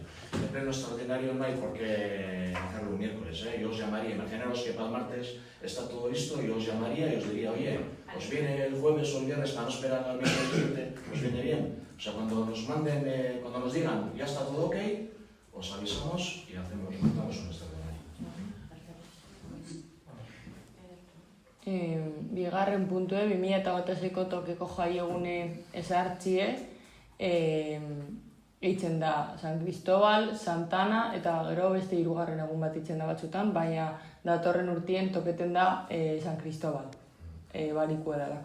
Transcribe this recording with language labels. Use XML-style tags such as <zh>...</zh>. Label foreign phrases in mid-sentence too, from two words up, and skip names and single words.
<es>El pleno extraordinario no hay por qué hacerlo un miércoles. Yo os llamaría, imaginaros que para el martes está todo listo, yo os llamaría y os diría, oye, ¿os viene el jueves o el viernes para no esperar al miércoles siguiente? ¿Os viene bien? O sea, cuando nos manden, cuando nos digan, ya está todo ok, os avisamos y montamos un extraordinario.</es> <eu>Bigarren puntue, 2026ko tokeko jaiegune ezartzie, eitzen da San Cristobal, Santana, eta gero beste hirugarren egun bat itzen da batzutan, baina datorren urtien toketen da San Cristobal, barikua dalako.</eu>